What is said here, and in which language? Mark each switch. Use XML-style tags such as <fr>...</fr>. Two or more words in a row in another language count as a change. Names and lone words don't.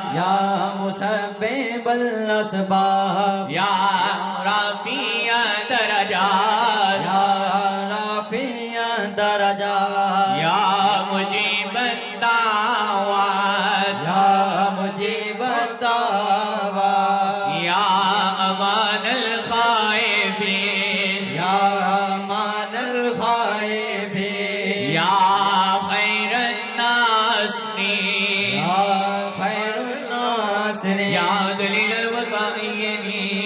<ar>یا مسبب الاسباب یا رافع درجات یا رافع درجات یا مجیب الدعوات یا مجیب الدعوات یا امان الخائفین یا امان الخائفین یا خیر الناصرین یا خیر الناصرین یا دلیل المتعینین</ar>